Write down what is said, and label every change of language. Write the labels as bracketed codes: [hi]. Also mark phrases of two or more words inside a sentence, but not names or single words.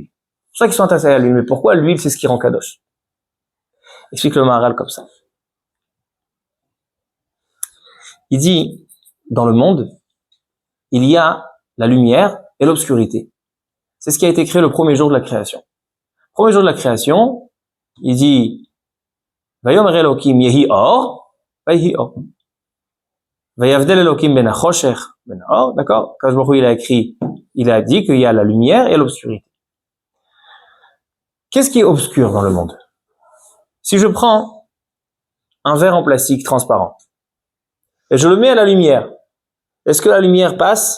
[fr] C'est pour ça qu'ils sont attachés à l'huile. Mais pourquoi l'huile, c'est ce qui rend kadosh? Explique le Maharal comme ça. Il dit, dans le monde, il y a la lumière et l'obscurité. C'est ce qui a été créé le premier jour de la création. Premier jour de la création, il dit, [he] ויאמר אלוקים יהי אור, ויהי אור. ויבדל אלוקים בין החושך בין אור, d'accord? [fr] Quand il a dit qu'il y a la lumière et l'obscurité. Qu'est-ce qui est obscur dans le monde? Si je prends un verre en plastique transparent et je le mets à la lumière, est-ce que la lumière passe?